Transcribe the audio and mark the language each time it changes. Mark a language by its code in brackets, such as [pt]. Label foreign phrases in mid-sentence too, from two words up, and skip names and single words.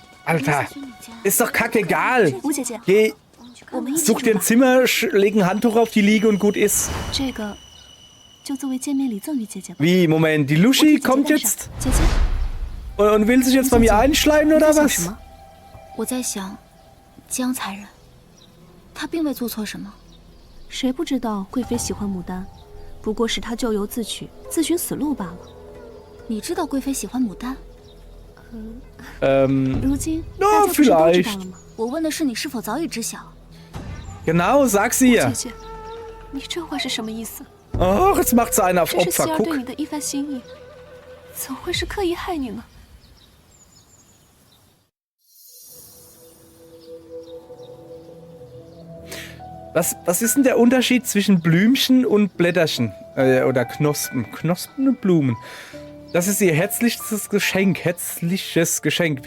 [de] Alter, ist doch kackegal. [zh] 吴姐姐， [de] Geh, [zh] 我们一起 [de] such [zh] 住 [de] dir ein [zh] 吧。 [de] Zimmer, leg ein Handtuch auf die Liege und gut ist. [zh] 这个就作为见面礼赠予姐姐吧。 [de] Wie, Moment, die [zh] 我替 [de] Lushi [zh] 姐姐 [de] kommt [zh] 带上 [de] jetzt [zh] 姐姐， [de] und will sich jetzt bei mir einschleimen [zh] 你 [de] oder [zh] 在想什 [de] was? [zh] 么？我在想，江才人，他并未做错什么。谁不知道贵妃喜欢牡丹，不过是她咎由自取，自寻死路罢了。你知道贵妃喜欢牡丹？如今 [de] na, [zh] 大家不是都知 [de] vielleicht [zh] 道了吗？我问的是你是否早已知晓。 [de] Genau, sag sie [zh] 姐 [de] ihr. [zh] 姐，你这话是什么意思？ [de] Ach, jetzt macht sie einen auf [zh] 这是希 [de] Opfer. [zh] 儿对 [de] Guck. [zh] 你的一番心意，怎会是刻意害你呢？ [de] Was ist denn der Unterschied zwischen Blümchen und Blätterchen? Oder Knospen? Knospen und Blumen. Das ist ihr herzlichstes Geschenk. Herzliches Geschenk.